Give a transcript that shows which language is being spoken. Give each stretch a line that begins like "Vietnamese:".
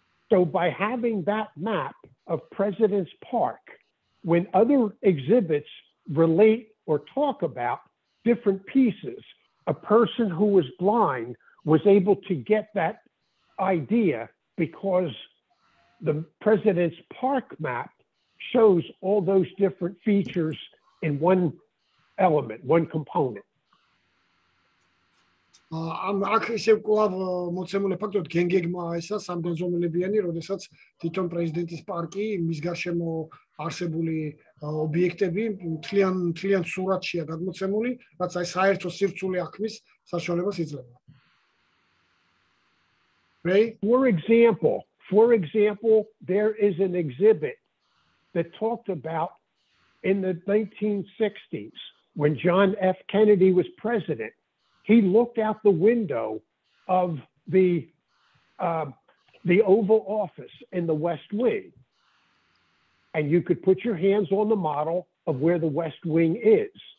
English: So by having that map of President's Park, when other exhibits relate or talk about different pieces, a person who was blind was able to get that idea because the President's Park map shows all those different features in one element, one component.
Georgian: აქ ისევ კვლავ მოცემული ფაქტობრივად გენგეგმა ესა სამგანზომილებიანი, როდესაც თვითონ პრეზიდენტის პარკი, მის გარშემო არსებული ობიექტები მთლიან სურათშია გადმოცემული, რაც აი საერთო სირცული აღქმის საშუალებას იძლევა.
English: Right? For example, there is an exhibit that talked about in the 1960s when John F. Kennedy was president. He looked out the window of the Oval Office in the West Wing, and you could put your hands on the model of where the West Wing is.